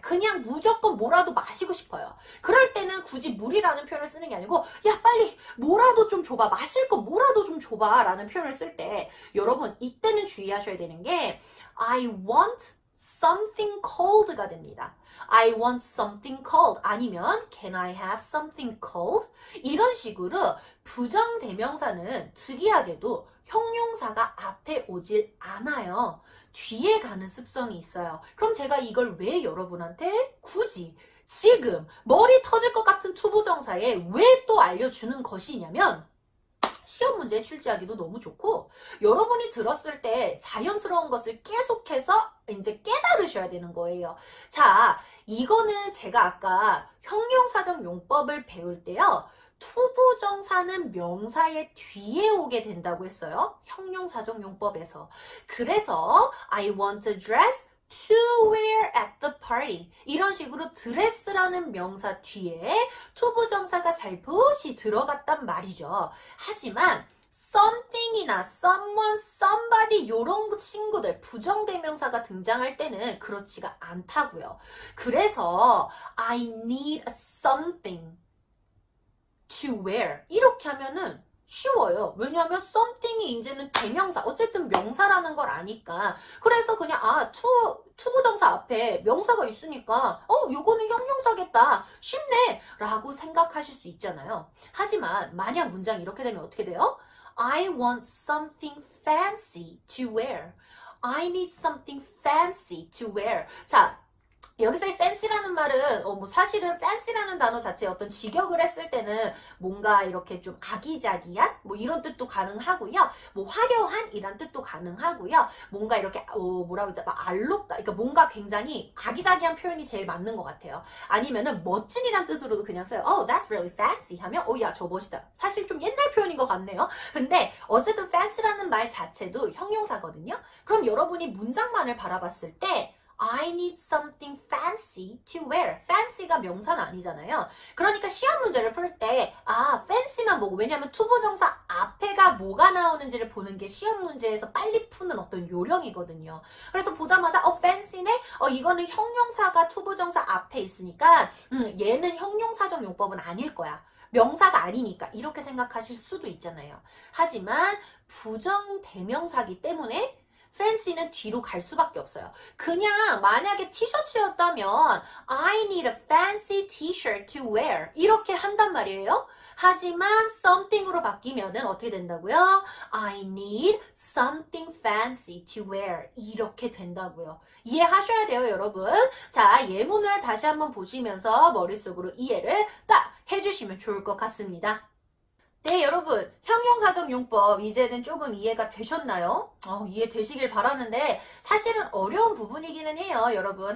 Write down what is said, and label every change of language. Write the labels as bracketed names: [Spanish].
[Korean] 그냥 무조건 뭐라도 마시고 싶어요. 그럴 때는 굳이 물이라는 표현을 쓰는 게 아니고 야 빨리 뭐라도 좀 줘봐. 마실 거 뭐라도 좀 줘봐 라는 표현을 쓸 때 여러분 이때는 주의하셔야 되는 게 [English] I want something cold [Korean] 가 됩니다. [English] I want something cold [Korean] 아니면 [English] Can I have something cold? [Korean] 이런 식으로 부정대명사는 특이하게도 형용사가 앞에 오질 않아요. 뒤에 가는 습성이 있어요. 그럼 제가 이걸 왜 여러분한테 굳이 지금 머리 터질 것 같은 투부정사에 왜 또 알려주는 것이냐면 시험 문제에 출제하기도 너무 좋고 여러분이 들었을 때 자연스러운 것을 계속해서 이제 깨달으셔야 되는 거예요. 자, 이거는 제가 아까 형용사적 용법을 배울 때요. 투부정사는 명사의 뒤에 오게 된다고 했어요. 형용사적 용법에서. 그래서 [English] I want a dress to wear at the party. [Korean] 이런 식으로 드레스라는 명사 뒤에 투부정사가 살포시 들어갔단 말이죠. 하지만 something이나 someone, somebody 이런 친구들 부정대명사가 등장할 때는 그렇지가 않다고요. 그래서 [English] I need something to wear [Korean] 이렇게 하면은 쉬워요. 왜냐하면 something이 이제는 대명사 어쨌든 명사라는 걸 아니까 그래서 그냥 투부정사 앞에 명사가 있으니까 요거는 형용사겠다 쉽네 라고 생각하실 수 있잖아요. 하지만 만약 문장이 이렇게 되면 어떻게 돼요? [English] I want something fancy to wear. I need something fancy to wear. [Korean] 자, 여기서 이 fancy라는 말은 사실은 fancy라는 단어 자체에 어떤 직역을 했을 때는 뭔가 이렇게 좀 아기자기한 뭐 이런 뜻도 가능하고요. 뭐 화려한 이란 뜻도 가능하고요. 뭔가 이렇게 뭐라고 하죠? 알록다. 그러니까 뭔가 굉장히 아기자기한 표현이 제일 맞는 것 같아요. 아니면은 멋진이란 뜻으로도 그냥 써요. [English] Oh, that's really fancy [Korean] 하면 야, 저 멋있다. 사실 좀 옛날 표현인 것 같네요. 근데 어쨌든 fancy라는 말 자체도 형용사거든요. 그럼 여러분이 문장만을 바라봤을 때 [English] I need something fancy to wear. [Korean] fancy가 명사는 아니잖아요. 그러니까 시험 문제를 풀 때 fancy만 보고 왜냐하면 투부정사 앞에가 뭐가 나오는지를 보는 게 시험 문제에서 빨리 푸는 어떤 요령이거든요. 그래서 보자마자 fancy네? 이거는 형용사가 투부정사 앞에 있으니까 얘는 형용사적 용법은 아닐 거야. 명사가 아니니까 이렇게 생각하실 수도 있잖아요. 하지만 부정대명사기 때문에 fancy는 뒤로 갈 수밖에 없어요. 그냥 만약에 티셔츠였다면 [English] I need a fancy t-shirt to wear [Korean] 이렇게 한단 말이에요. 하지만 something으로 바뀌면은 어떻게 된다고요? [English] I need something fancy to wear [Korean] 이렇게 된다고요. 이해하셔야 돼요, 여러분. 자, 예문을 다시 한번 보시면서 머릿속으로 이해를 딱 해주시면 좋을 것 같습니다. 네, 여러분. 형용사적 용법 이제는 조금 이해가 되셨나요? 이해되시길 바라는데 사실은 어려운 부분이기는 해요, 여러분.